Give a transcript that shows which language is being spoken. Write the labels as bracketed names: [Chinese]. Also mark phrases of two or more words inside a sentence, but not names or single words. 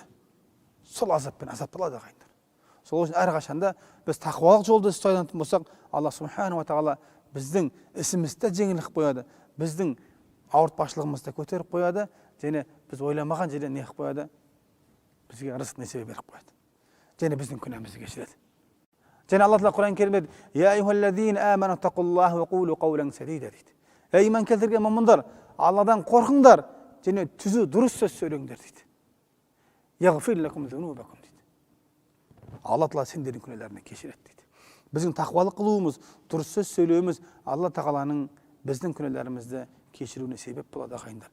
[Kazakh] Сол азаппен азапталады ағайындар. Сол үшін әрқашанда біз тақуалық жолды ұстайтын болсақ, Алла [Arabic] سبحانه وتعالى [Kazakh] біздің ісімізді жеңілдік қояды, біздің ауыртпашылығымызды көтеріп қояды, және біз ойламаған жерден не қылып қояды? Бізге рызық несібе беріп қояды. Және біздің күнәмізді кешіреді. Және Алла Тағала Құран керімде [Arabic] «يا أيها الذين آمنوا اتقوا الله وقولوا قولا سديدا» [Kazakh] дейді. Ей иман келтірген мұмындар, Алладан қорқыңдар, және түзу дұрыс сөз сөйлеңдер дейді. [Arabic] يغفر لكم ذنوبكم [Kazakh] дейді. Алла Тағала сендердің күнәларыңды кешіреді дейді. Біздің тақуалық қылуымыз, дұрыс сөз сөйлеуіміз Алла Тағаланың біздің күнәларымызды кешіруіне себеп болады ағайындар.